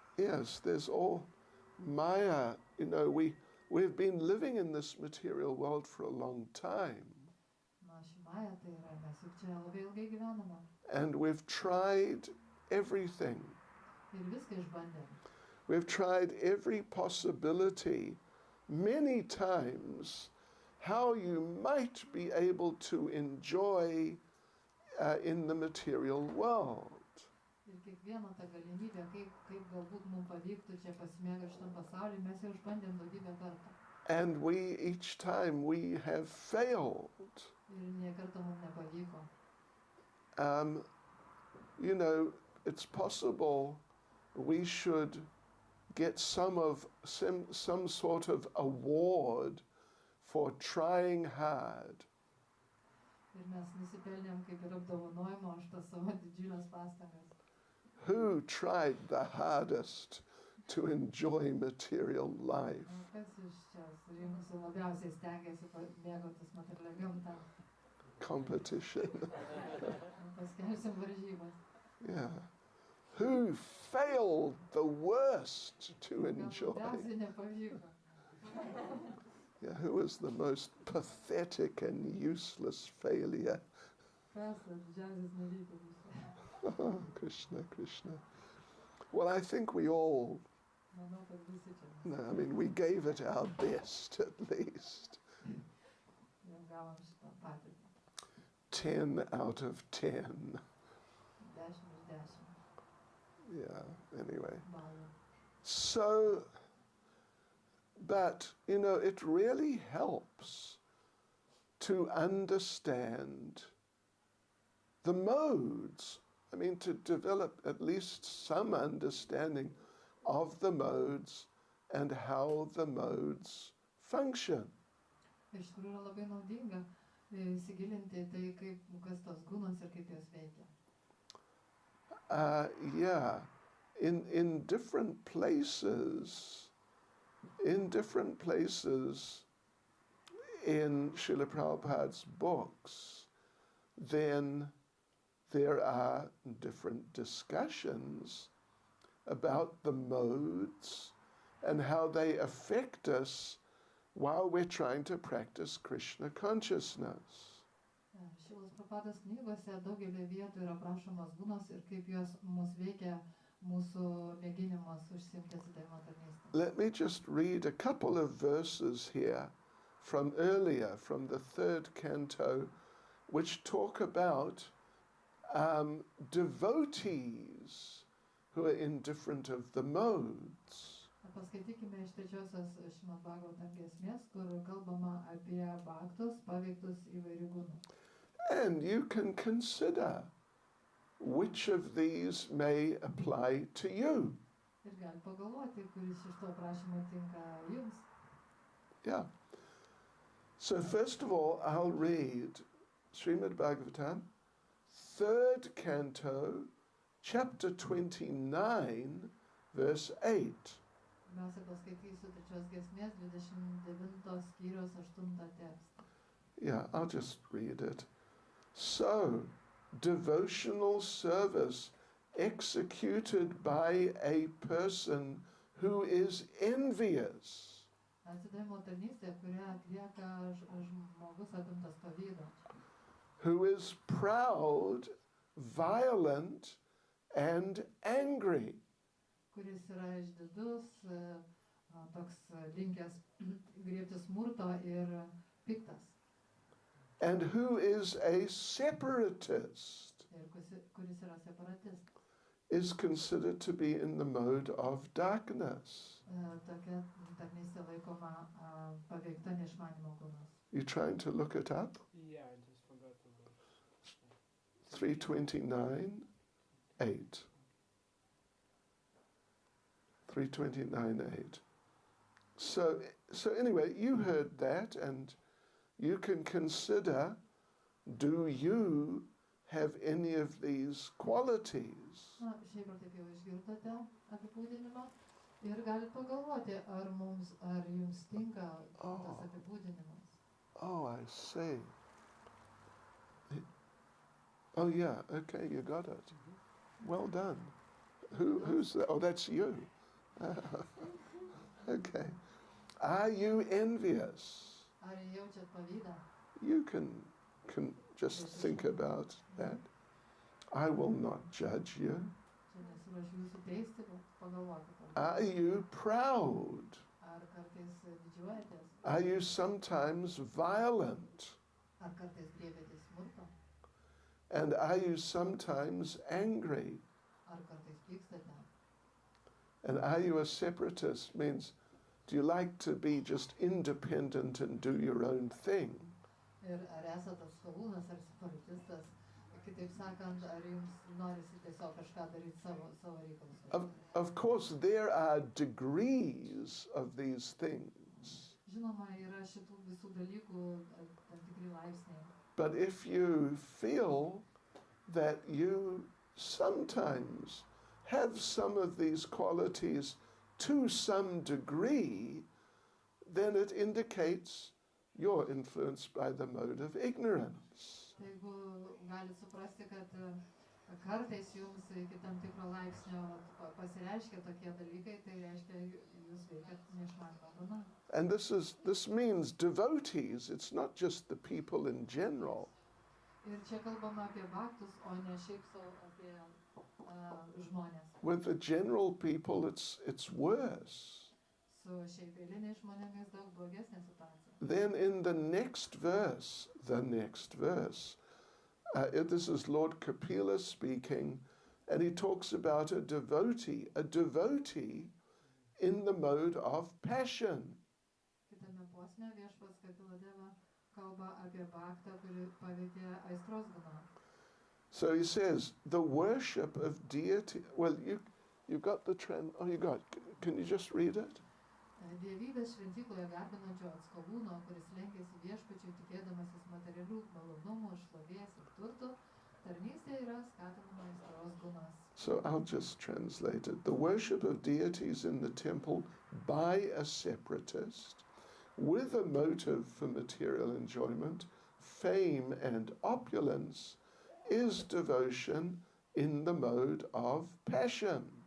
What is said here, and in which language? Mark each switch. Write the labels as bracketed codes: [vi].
[en] Yes, there's all Maya. You know, we've been living in this material world for a long time. [lt] Na, ši Maya tai yra, mes juk čia labai ilgai gyvename. [en] And we've tried everything. [lt] Ir viską išbandėm. [en] We've tried every possibility many times how you might be able to enjoy in the material world. [lt] Ir kiekvieną tą galimybę, kaip galbūt mums pavyktų čia pasimėgauti šitam pasaulyje, mes jau išbandėm daugybę kartų. [en] And each time we have failed. [lt] Ir nė kartą mums nepavyko. [en] You know, it's possible we should get some sort of award for trying hard. [lt] Ir mes nusipelnėm kaip ir apdovanojimą už tas savo didžiulės pastangas. [en] Who tried the hardest to enjoy material life? [lt] Kas iš čia surinkusių labiausiai stengiasi mėgautis materialia gamta? [en] Competition. [lt] Paskelbsim varžybas. [en] Yeah. Who failed the worst to enjoy? [lt] Labiausiai nepavyko. [en] Yeah, who was the most pathetic and useless failure? [lt] Kas didžiausias nevyko? [en] Oh, Krishna, Krishna. Well, I think we all, [lt] Manau, kad visi čia. [en] no, I mean, we gave it our best at least. [lt] Jau gavom šitą patirtį. [en] 10 out of 10. [lt] 10 iš 10 [en] Yeah, anyway. [lt] balų. [en] So, but, you know, it really helps to understand the modes. I mean, to develop at least some understanding of the modes and how the modes function. [lt] Iš tikrųjų yra labai naudinga įsigilinti tai, kas tos gunos ir kaip jos veikia. [en] Yeah, in different places in Srila Prabhupada's books, then there are different discussions about the modes and how they affect us while we're trying to practice Krishna consciousness. [lt] Šilos Prabhupados knygose daugelį vietų yra aprašomos gunos ir kaip jos mus veikia mūsų mėginimas užsiimti atsidavimo tarnystę. [en] Let me just read a couple of verses here from earlier, from the 3rd canto, which talk about devotees who are indifferent of the modes. [lt] Paskaitykime iš 3-osios Srimad Bhagavatam giesmės, kur kalbama apie bhaktus paveiktus įvairių gunų. [en] And you can consider which of these may apply to you. [lt] Ir gali pagalvoti, kuris iš to prašymo tinka jums. [en] Yeah. So first of all, I'll read Srimad Bhagavatam, 3rd canto, chapter 29, verse 8. [lt] Pirmiausia, paskaitysiu 3-osios giesmės 29 skyriaus 8 tekstą. [en] Yeah, I'll just read it. So, devotional service executed by a person who is envious. [lt] Atsidavimo tarnystė, kurią atlieka žmogus apimtas pavydo. [en] Who is proud, violent, and angry. [lt] Kuris yra išdidus, toks linkęs griebti smurto ir piktas. [en] And who is a separatist, [lt] Ir kuris yra separatist. [en] is considered to be in the mode of darkness. [lt] Tokia tarnystė laikoma paveikta neišmanimo gunos. [en] You trying to look it up? Yeah, I just forgot to go. 329, 8. [lt] 329, 8. [en] So anyway, you heard that, and you can consider, do you have any of these qualities? [lt] Na, šiaip ar taip jau išgirdote apibūdinimą ir galite pagalvoti, ar jums tinka tas apibūdinimas. [en] Oh, I see. Oh yeah, okay, you got it. Well done. Who's that? Oh, that's you. Okay. Are you envious? [lt] Ar jaučiat pavydą? [en] You can just think about that. I will not judge you. [lt] Čia nesiruošiu jūsų teisti, bet pagalvokite. [en] Are you proud? [lt] Ar kartais didžiuojatės? [en] Are you sometimes violent? [lt] Ar kartais griebėtės smurto? [en] And are you sometimes angry? [lt] Ar kartais pykstate? [en] And are you a separatist? Means, do you like to be just independent and do your own thing? [lt] Ir ar esate atstovūnas ar separatistas? Kitaip sakant, ar jums norisi tiesiog kažką daryti savo reikalus? [en] Of course, there are degrees of these things. [lt] Žinoma, yra šitų visų dalykų tam tikri laipsniai. [en] But if you feel that you sometimes have some of these qualities to some degree, then it indicates you're influenced by the mode of ignorance. [lt] Jeigu galite suprasti, kad kartais jums iki tam tikro laipsnio pasireiškia tokie dalykai, tai reiškia jūs veikiat neišmanymą guna. [en] And this means devotees, it's not just the people in general. [lt] Ir čia kalbama apie bhaktus, o ne šiaip sau apie žmonės. [en] With the general people, it's worse. [lt] Su šiaip eiliniais žmonėmis daug blogesnė situacija. [en] Then in the next verse, this is Lord Kapila speaking, and he talks about a devotee. A devotee in the mode of passion. [lt] Kitame posme viešpats Katiladeva kalba apie baktą, kuri paveikia aistros guną. [en] So he says, the worship of deity, well, you got the can you just read it? [lt] Dievybės šventykloje garbinančio atskalūno, kuris lenkėsi viešpačiui tikėdamasis materialių malonumų, šlovės ir turtų, tarnystė yra skatinama aistros gunas. [en] So I'll just translate it. The worship of deities in the temple by a separatist with a motive for material enjoyment, fame and opulence is devotion in the mode of passion.